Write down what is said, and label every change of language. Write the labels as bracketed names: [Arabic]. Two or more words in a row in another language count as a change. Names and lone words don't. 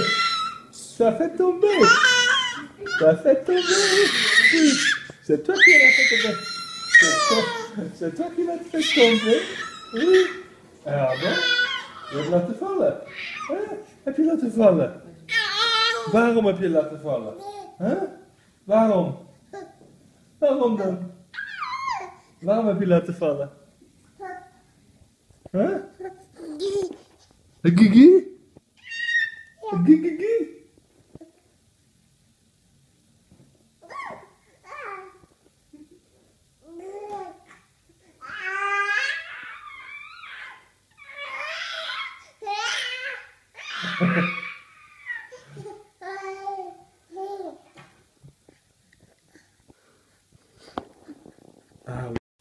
[French] T'as fait tomber. T'as fait tomber. Oui. C'est toi qui l'as fait tomber. C'est toi qui l'as fait tomber. Oui. Alors bon, [Dutch] je laat te vallen. Heb je laten vallen? Waarom heb je laten vallen? Huh? Waarom? Waarom dan? Waarom heb je laten vallen? Huh? Gigi? [French] Gigi? Ah oui.